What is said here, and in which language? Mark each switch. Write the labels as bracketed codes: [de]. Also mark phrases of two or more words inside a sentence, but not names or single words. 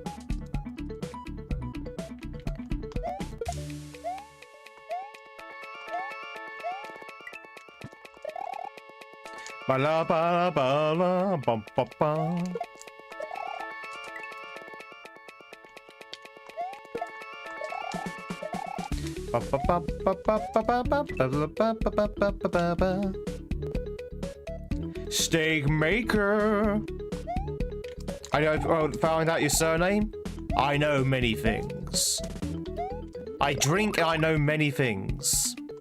[en] Ba la ba ba la bum ba ba. Ba ba ba ba ba ba ba ba ba ba ba ba ba. Steak maker. I found out your surname. I know many things. I drink and I know many things.